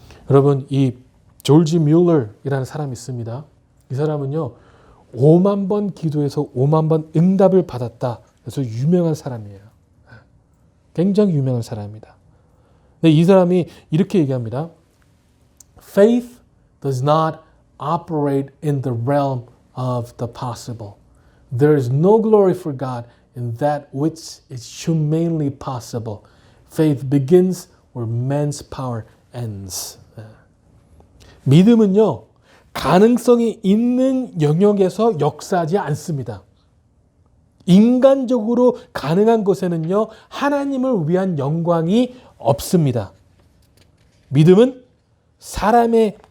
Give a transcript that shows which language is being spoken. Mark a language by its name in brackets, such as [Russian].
[Korean] 여러분, 이 조지 뮬러이라는 사람이 있습니다. 이 사람은요, 5만 번 기도해서 5만 번 응답을 받았다. 그래서 유명한 사람이에요. 굉장히 유명한 사람입니다. 근데 이 사람이 이렇게 얘기합니다. [English] Faith does not operate in the realm of the possible. There is no glory for God in that which is humanly possible. Faith begins where man's power ends. [Korean] 믿음은요, 가능성이 있는 영역에서 역사하지 않습니다. 인간적으로 가능한 것에는요, 하나님을 위한 영광이 없습니다. 믿음은 사람의